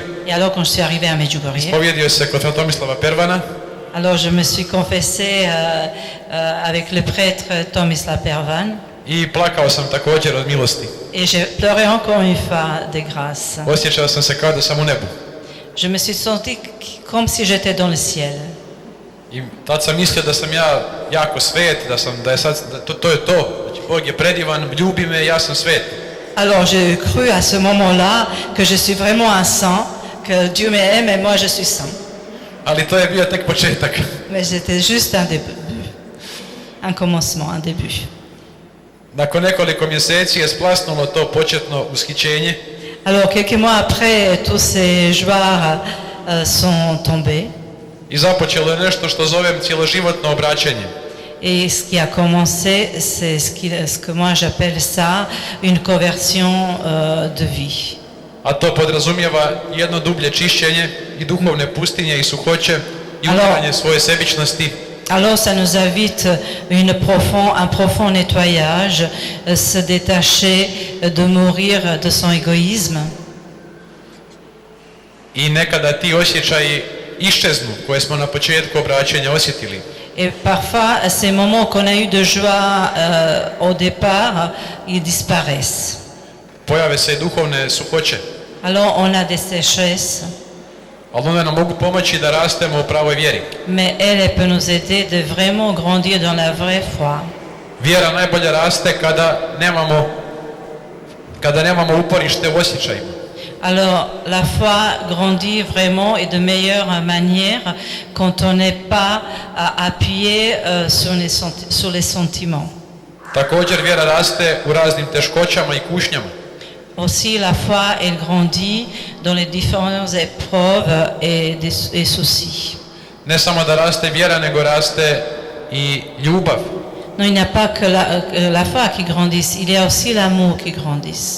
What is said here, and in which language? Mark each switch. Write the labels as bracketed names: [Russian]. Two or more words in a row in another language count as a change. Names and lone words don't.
[French] Et alors quand je suis arrivée à Medjugorje, [Croatian] Ispovjedio se kod Tomislava Pervana. [French] alors je me suis confessée avec le prêtre Tomislav Pervan. [Croatian] I plakao sam također od milosti. [French] Et j'ai pleuré encore une fois de grâce. [Croatian] Osjećao sam se kao da sam u nebu. [French] Je me suis sentie comme si j'étais dans le ciel. [Croatian] I tad sam mislio da sam ja jako svet, da je sad, to je to. Znači, Bog je predivan, ljubi me, ja sam svet. [French] Alors j'ai cru à ce moment-là que je suis vraiment un saint, que Dieu m'aime et moi je suis saint. [Croatian] Ali to je bio tek početak. [French] Mais c'était juste un début, un commencement, un début. [Croatian] Nakon nekoliko mjeseci je splasnulo to početno ushićenje. [French] Alors quelques mois après, tous ces joies sont tombés. [Croatian] I započelo je nešto što zovem cjeloživotno obraćanje. [French] Et ce qui a commencé, c'est ce que moi j'appelle ça une conversion de vie. [Croatian] A to podrazumijeva jedno dublje čišćenje i duhovne pustinje i suhoće i umiranje svoje sebičnosti. [French] Alors ça nous invite un profond nettoyage, se détacher, de mourir de son égoïsme. [Croatian] I nekada ti osjećaji iščeznu koje smo na početku obraćanja osjetili. [French] Et parfois, ces moments qu'on a eu de joie au départ, ils disparaissent. [Croatian] Pojave se i duhovne suhoće. [French] Alors on a des sécheresses. [Croatian] Ali one nam mogu pomoći da rastemo u pravoj vjeri. [French] Mais elle peut nous aider de vraiment grandir dans la vraie foi. [Croatian] Vjera najbolje raste kada nemamo uporište u osjećajima. [French] Alors la foi grandit vraiment et de meilleure manière quand on n'est pas appuyé sur les sentiments. [Croatian] Također vjera raste u raznim teškoćama i kušnjama. [French] Aussi la foi elle grandit dans les différentes épreuves et soucis. [Croatian] Ne samo da raste vjera, nego raste i ljubav. [French] Non, il n'y a pas que la foi qui grandisse, il y a aussi l'amour qui grandisse.